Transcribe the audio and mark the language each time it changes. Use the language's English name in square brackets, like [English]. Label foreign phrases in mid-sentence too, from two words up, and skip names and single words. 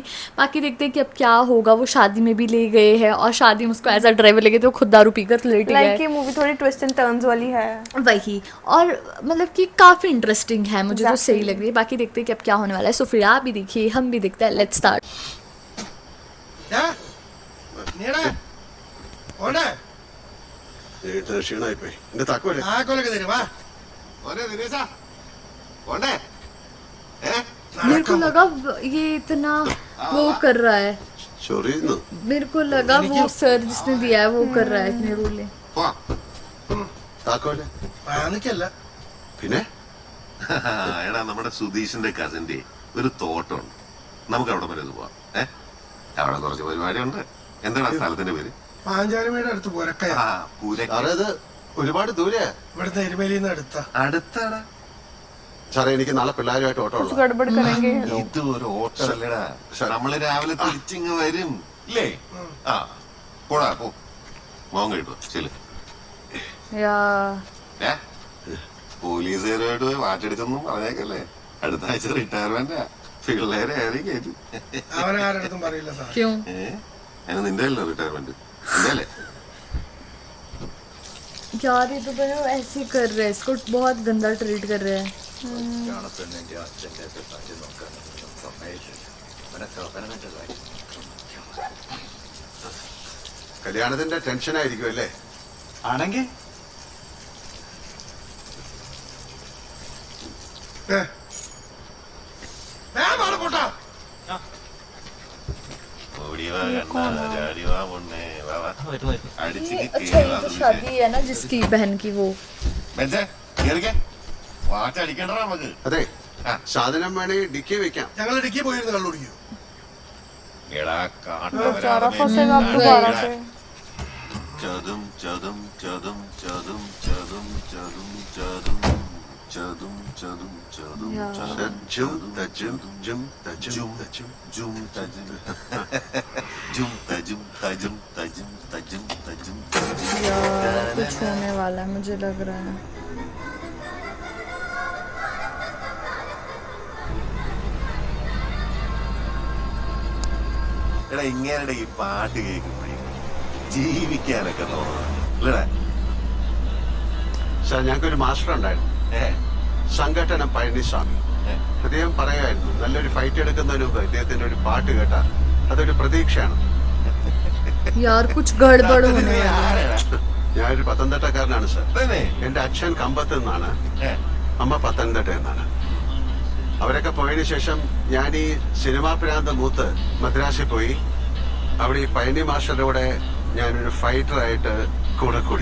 [Hindi] बाकी देखते हैं कि अब क्या होगा। वो शादी में भी ले गए हैं और शादी में उसको [English] as a driver [Hindi] ले गए तो खुद दारू पीकर लेट गया। ये मूवी थोड़ी [English] twist and turns [Hindi] वाली है वही, और मतलब कि काफ़ी इंटरेस्टिंग है, मुझे तो सही लग रही है। बाकी देखते हैं कि अब क्या होने वाला है। सो फिर आप भी देखिए, हम भी देखते हैं। [English] Let's start. [Malayalam] ക്ഷീണായിപ്പോയി എന്റെ താക്കോല് താക്കോലൊക്കെ തരും വാ [Hindi] मेरे को लगा ये इतना वो कर रहा है, [Malayalam] ചൊറിയുന്നു [Hindi] मेरे को लगा वो सर जिसने दिया है वो कर रहा है इतने रोले। [Malayalam] താക്കോല് പാനിക്കല്ല പിന്നെ എടാ നമ്മുടെ സുധീഷിന്റെ കസിന്റെ ഒരു തോട്ടമുണ്ട്, നമുക്ക് അവിടെ വരെ പോവാം. അവിടെ കുറച്ച് പരിപാടിയുണ്ട്. എന്താണ് സ്ഥലത്തിന്റെ പേര്? പാഞ്ചാലിമയുടെ അടുത്ത് പുരക്കയ. സാറേ ഇത് ഒരുപാട് ദൂരെ ഇവിടുത്തെ എരുമേലിന്ന് അടുത്താണ് സാറേ. എനിക്ക് നാളെ പിള്ളേരുമായിട്ട് ഓട്ടോ ഉള്ള [Hindi] गड़बड़ करेंगे [Malayalam] ഇത് ഒരു ഓട്ടമല്ലടാ, നമ്മള് രാവിലെ തിരിച്ചിങ് വരും ഇല്ലേ? ആ പോടാ പോ, മോൻ കഴിപ്പോ ചെല്. പോലീസുകാരുമായിട്ട് പോയി വാറ്റെടുത്തൊന്നും പറഞ്ഞേക്കല്ലേ, അടുത്ത ആഴ്ച റിട്ടയർമെന്റാ. പിള്ളേരെ ആരെയും കയറ്റി അവനെ ആരടുത്തും പറയില്ല സാർ. [Hindi] क्यों? [Malayalam] അതിന് നിന്റെ അല്ലോ റിട്ടയർമെന്റ്, നിന്റെ അല്ലേ? [Hindi] यार ये तो बड़ा ऐसे कर रहे हैं, इसको बहुत गंदा ट्रीट कर रहे हैं। [Malayalam] കല്യാണത്തിന്റെ ടെൻഷനായിരിക്കും അല്ലേ? ആണെങ്കിൽ പോട്ടാ [Hindi] अच्छा ये तो शादी है ना जिसकी बहन की, वो [Malayalam] വാറ്റടിക്കണ്ട നമുക്ക്. അതെ, സാധനം വേണമെങ്കിൽ ഡിക്കി വെക്കാം. ഞങ്ങൾ ഇടുക്കി പോയിരുന്നു കള്ളുടിക്കോ. എടാ [Hindi] सारा फंसेगा अब दोबारा से ചതും ചതും ചതും ചതും ചതും ചതും ചതും ചതും ചതും ചതും ജും തജും ജും തജും തജും ജും തജും ജും തജും തജും തജും തജും തജും. यार कुछ होने वाला है मुझे लग रहा है। [Malayalam] എടാ ഇങ്ങനെ ഈ പാട്ട് കേൾക്കുമ്പോഴേ ജീവിക്കാനൊക്കെ തോന്നണം അല്ലടാ? സാർ ഞങ്ങൾക്കൊരു മാസ്റ്റർ ഉണ്ടായിരുന്നു, സംഘട്ടനം പഴനിസ്വാമി. അദ്ദേഹം പറയുമായിരുന്നു, നല്ലൊരു ഫൈറ്റ് എടുക്കുന്നതിന് മുമ്പ് ഇദ്ദേഹത്തിന്റെ ഒരു പാട്ട് കേട്ടാൽ അതൊരു പ്രതീക്ഷയാണ്. [Hindi] यार कुछ गड़बड़ होने वाला है। [Malayalam] ഞാനൊരു പത്തനംതിട്ടക്കാരനാണ് സാർ. തന്നെ? എന്റെ അച്ഛൻ കമ്പത്ത് നിന്നാണ്, അമ്മ പത്തനംതിട്ട എന്നാണ്. അവരൊക്കെ പോയതിനു ശേഷം ഞാൻ ഈ സിനിമാ പ്രാന്ത മൂത്ത് മദ്രാസിൽ പോയി. അവിടെ ഈ പഴനി മാസ്റ്ററുടെ കൂടെ ഞാനൊരു ഫൈറ്ററായിട്ട് കൂടെ കൂടി.